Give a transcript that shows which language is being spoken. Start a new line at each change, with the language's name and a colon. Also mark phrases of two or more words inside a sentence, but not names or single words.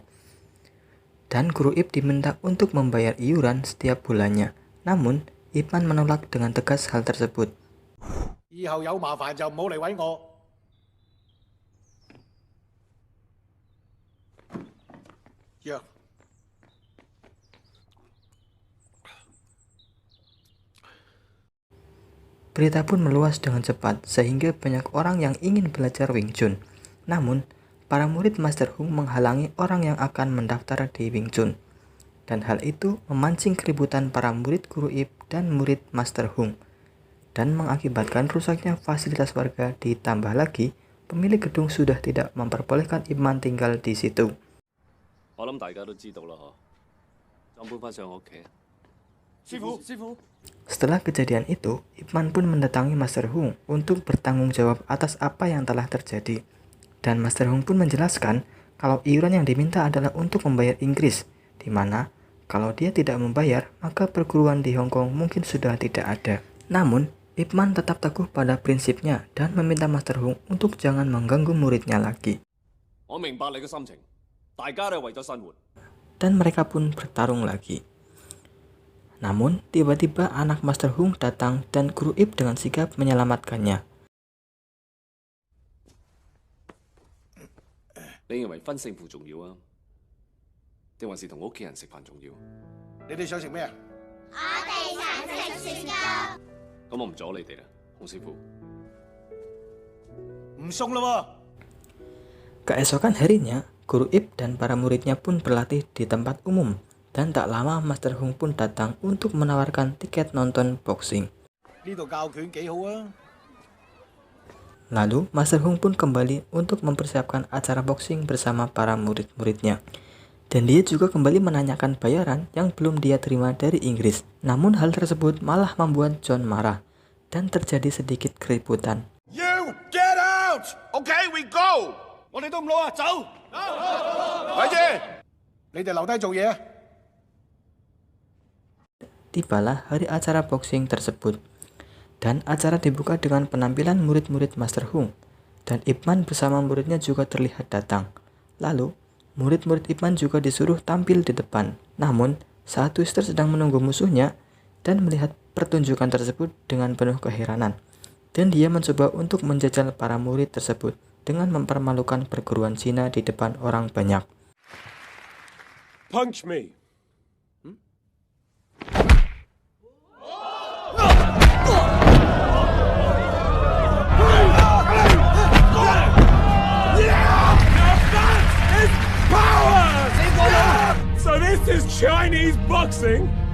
Indonesian: Dan Guru Ip diminta untuk membayar iuran setiap bulannya. Namun, Ip Man menolak dengan tegas hal tersebut.
Cantonese: 以後有麻煩就唔好嚟揾我。藥。
Indonesian: Berita pun meluas dengan cepat sehingga banyak orang yang ingin belajar Wing Chun. Namun, para murid Master Hung menghalangi orang yang akan mendaftar di Wing Chun. Dan hal itu memancing keributan para murid Guru Ip dan murid Master Hung. Dan mengakibatkan rusaknya fasilitas warga, ditambah lagi pemilik gedung sudah tidak memperbolehkan Ip Man tinggal di situ.
Cantonese: 我諗大家都知道啦，嗬。咁搬返上我屋企。師傅，師傅。
Indonesian: Setelah kejadian itu, Ip Man pun mendatangi Master Hung untuk bertanggung jawab atas apa yang telah terjadi. Dan Master Hung pun menjelaskan kalau iuran yang diminta adalah untuk membayar Inggris, di mana kalau dia tidak membayar, maka perguruan di Hong Kong mungkin sudah tidak ada. Namun, Ip Man tetap teguh pada prinsipnya dan meminta Master Hung untuk jangan mengganggu muridnya lagi.
Cantonese: 我明白你嘅心情，大家都係為咗生活。
Indonesian: Dan mereka pun bertarung lagi. Namun, tiba-tiba anak Master Hung datang dan Guru Ip dengan sigap menyelamatkannya.
Cantonese: 你認為分勝負重要啊，定還是同屋企人食飯重要？你哋想食咩啊？咁我唔阻你哋啦，洪師傅。唔送啦喎！
Indonesian: Keesokan harinya, Guru Ip dan para muridnya pun berlatih di tempat umum. Dan tak lama Master Hung pun datang untuk menawarkan tiket nonton boxing.
Cantonese: 呢度教拳幾好啊！
Indonesian: Lalu Master Hung pun kembali untuk mempersiapkan acara boxing bersama para murid-muridnya. Dan dia juga kembali menanyakan bayaran yang belum dia terima dari Inggris. Namun hal tersebut malah membuat John marah dan terjadi sedikit keributan.
English: You get out! Okay, we go!
Cantonese: 我哋都唔攞啊，走！咪住！你哋留低做嘢啊！
Indonesian: Tibalah hari acara boxing tersebut. Dan acara dibuka dengan penampilan murid-murid Master Hung. Dan Ip Man bersama muridnya juga terlihat datang. Lalu, murid-murid Ip Man juga disuruh tampil di depan. Namun, saat Twister sedang menunggu musuhnya dan melihat pertunjukan tersebut dengan penuh keheranan. Dan dia mencoba untuk menjajal para murid tersebut dengan mempermalukan perguruan Cina di depan orang banyak.
English: Punch me. So this is Chinese boxing?